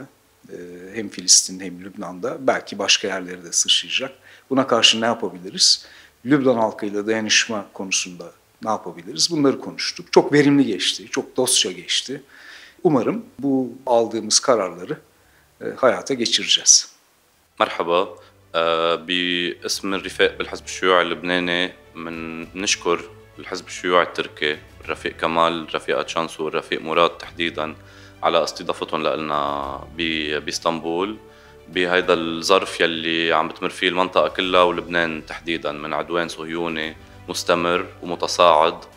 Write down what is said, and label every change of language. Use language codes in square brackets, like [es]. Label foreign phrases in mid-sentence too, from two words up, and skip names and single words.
[tr] Hem Filistin hem Lübnan'da, belki başka yerlere de sıçrayacak. Buna karşı ne yapabiliriz? Lübnan halkıyla dayanışma konusunda ne yapabiliriz? Bunları konuştuk. Çok verimli geçti, çok dostça geçti. Umarım bu aldığımız kararları hayata geçireceğiz. Merhaba, [ar] باسم الرفاق بالحزب الشيوعي اللبناني نشكر الحزب الشيوعي التركي الرفيق كمال الرفيقة شانسو والرفيق مراد تحديدا على استضافتهم لنا باسطنبول بهيدا الظرف يلي عم بتمر فيه المنطقة كلها ولبنان تحديدا من عدوان صهيوني مستمر ومتصاعد،